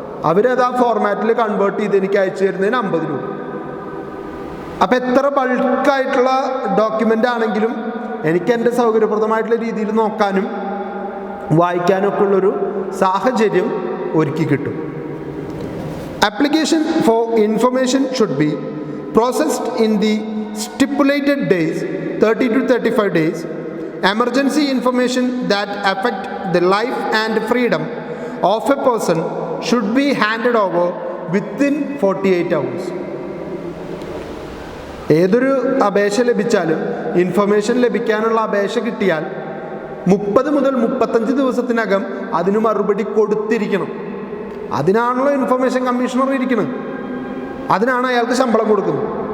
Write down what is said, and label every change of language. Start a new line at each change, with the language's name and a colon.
Malayalam: അവരത് ആ ഫോർമാറ്റിൽ കൺവേർട്ട് ചെയ്ത് എനിക്ക് അയച്ചു തരുന്നതിന് ₹50. അപ്പം എത്ര ബൾക്കായിട്ടുള്ള ഡോക്യുമെൻ്റ് ആണെങ്കിലും എനിക്ക് എൻ്റെ സൗകര്യപ്രദമായിട്ടുള്ള രീതിയിൽ നോക്കാനും വായിക്കാനൊക്കെ ഉള്ളൊരു സാഹചര്യം ഒരുക്കി കിട്ടും.
English: Application for information should be processed in the stipulated days, 30 to 35 days. Emergency information that affect the life and freedom of a person should be handed over within 48 hours.
Malayalam: ഏതൊരു അപേക്ഷ ലഭിച്ചാലും, ഇൻഫർമേഷൻ ലഭിക്കാനുള്ള അപേക്ഷ കിട്ടിയാൽ 30 മുതൽ 35 ദിവസത്തിനകം അതിന് മറുപടി കൊടുത്തിരിക്കണം. അതിനാണല്ലോ ഇൻഫർമേഷൻ കമ്മീഷണർ ഇരിക്കുന്നത്, അതിനാണ് അയാൾക്ക് ശമ്പളം കൊടുക്കുന്നത്.